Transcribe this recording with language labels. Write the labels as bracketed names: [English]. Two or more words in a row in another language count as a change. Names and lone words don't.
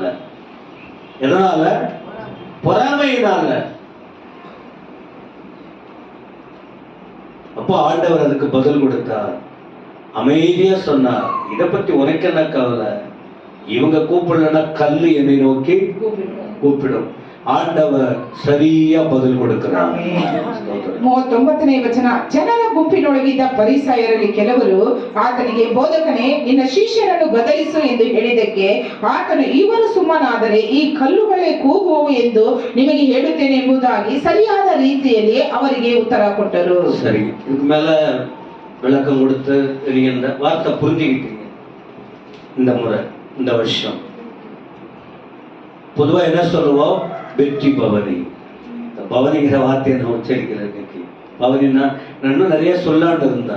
[Tamil] எதனால? பொறாமையினால. அப்போ ஆண்டவர் அதுக்கு பதில் கொடுத்தார், அமைதியா சொன்னார், இத பத்தி உனக்கு என்ன கவலை? இவங்க கூப்பிடலன்னா கல்லு என்னை நோக்கி கூப்பிடும். [Kannada] ಆಂಡವರ್ ಸರಿಯಾ ಬದಲು ಕೊಡುತ್ತಾರೆ. 39ನೇ ವಚನ. ಜನರ ಗುಂಪಿನೊಳಗಿದ್ದ ಫರಿಸಾಯರಲ್ಲಿ ಕೆಲವರು ಆತನಿಗೆ, ಬೋಧಕನೇ, ನಿನ್ನ ಶಿಷ್ಯರನ್ನು ಗದರಿಸು ಎಂದು ಹೇಳಿದ್ದಕ್ಕೆ ಆತನು, ಇವರು ಸುಮ್ಮನಾದರೆ ಈ ಕಲ್ಲುಗಳೇ ಕೂಗುವವು ಎಂದು ನಿಮಗೆ ಹೇಳುತ್ತೇನೆ ಎಂಬುದಾಗಿ ಸರಿಯಾದ ರೀತಿಯಲ್ಲಿ ಅವರಿಗೆ ಉತ್ತರ ಕೊಟ್ಟರು. [Tamil] சரி, இதுக்கு மேல விளக்கம் கொடுத்து நீங்க இந்த வார்த்தை புரிஞ்சுக்கிட்டீங்க. இந்த முறை, இந்த வருஷம் பொதுவா என்ன சொல்லுவோம்? வெற்றி பவனி. பவனிங்கிற வார்த்தையை நான் உச்சரிக்கிறேன். இன்னைக்கு பவனின்னா நான் இன்னும் நிறைய சொல்லாண்டு இருந்தேன்.